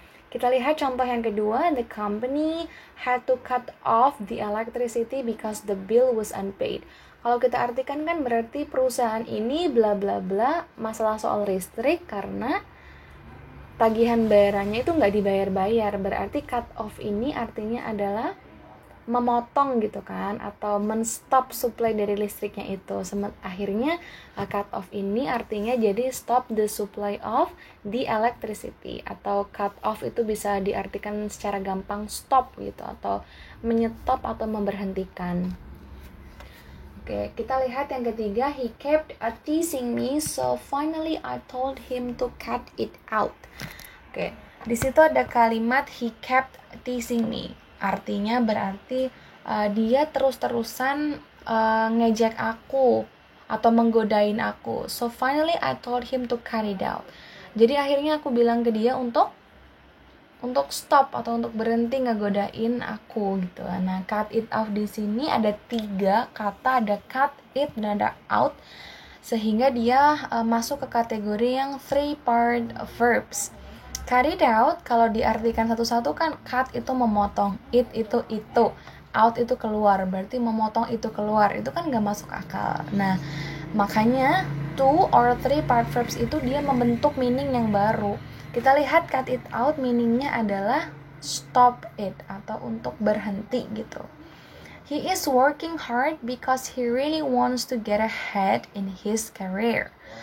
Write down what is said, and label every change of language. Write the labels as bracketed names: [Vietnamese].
[Indonesian] Kita lihat contoh yang kedua, [English] the company had to cut off the electricity because the bill was unpaid. [Indonesian] Kalau kita artikan kan berarti perusahaan ini bla bla bla masalah soal listrik karena tagihan bayarannya itu nggak dibayar-bayar. Berarti cut off ini artinya adalah memotong gitu kan, atau men-stop supply dari listriknya itu. Akhirnya cut off ini artinya jadi [English] stop the supply of the electricity, [Indonesian] atau cut off itu bisa diartikan secara gampang stop gitu, atau menyetop atau memberhentikan. Oke, kita lihat yang ketiga, [English] he kept teasing me, so finally I told him to cut it out. [Indonesian] Oke, di situ ada kalimat [English] he kept teasing me. [Indonesian] Artinya berarti dia terus-terusan ngejek aku atau menggodain aku. [English] So finally I told him to cut it out. [Indonesian] Jadi akhirnya aku bilang ke dia untuk untuk stop atau untuk berhenti ngegodain aku gitu. Nah, cut it off di sini ada 3 kata, ada cut, it, dan ada out, sehingga dia masuk ke kategori yang 3-part verbs. Cut it out kalau diartikan satu-satu kan, cut itu memotong, it itu, out itu keluar, berarti memotong itu keluar, itu kan gak masuk akal. Nah, makanya 2 or 3-part verbs itu dia membentuk meaning yang baru. Kita lihat cut it out meaningnya adalah stop it atau untuk berhenti gitu. [English] He is working hard because he really wants to get ahead in his career.